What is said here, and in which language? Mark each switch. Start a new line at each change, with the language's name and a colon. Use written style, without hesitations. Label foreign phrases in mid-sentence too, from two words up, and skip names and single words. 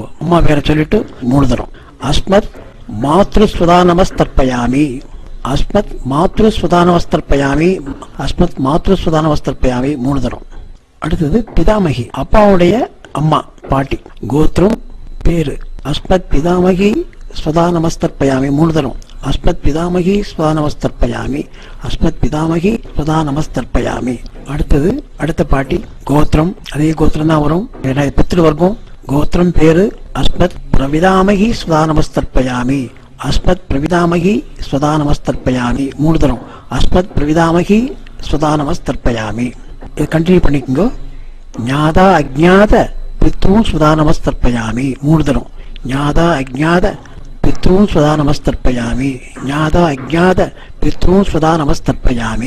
Tamil: அம்மா பேரை சொல்லிட்டு 3 தரம்
Sanskrit: अस्मत् मातृस्वधा नमस्तर्पयामि अस्मत् मातृस्वधा नमस्तर्पयामि अस्मत् मातृस्वधा नमस्तर्पयामि
Tamil: 3 தரம். அடுத்தது பிதாமகி அப்பாவுடைய அம்மா பாட்டி, கோத்திரம் பேரு
Sanskrit: अस्मत् पितामही स्वधा नमस्तर्पयामि
Tamil: 3 தரம்
Sanskrit: अस्मत् पितामही स्वधा नमस्तर्पयामि अस्मत् पितामही स्वधा नमस्तर्पयामि.
Tamil: அடுத்தது அடுத்த பாட்டி கோத்திரம் அதே கோத்திரம் தான் வரும். பித்ருவர்க்கம் கோத்திரம் பேரு
Sanskrit: अस्मत् प्रपितामही स्वधा नमस्तर्पयामि अस्मत् प्रपितामही स्वधा नमस्तर्पयामि
Tamil: 3 தரம்
Sanskrit: अस्मत् प्रपितामही स्वधा नमस्तर्पयामि.
Tamil: இது கண்டினியூ பண்ணிக்கோங்க.
Sanskrit: ज्ञात अज्ञात पितॄन् स्वधा नमस्तर्पयामि
Tamil: 3 தரம்
Sanskrit: ज्ञात अज्ञात पितॄन् स्वधा नमस्तर्पयामि ज्ञात अज्ञात पितॄन् स्वधा नमस्तर्पयामि.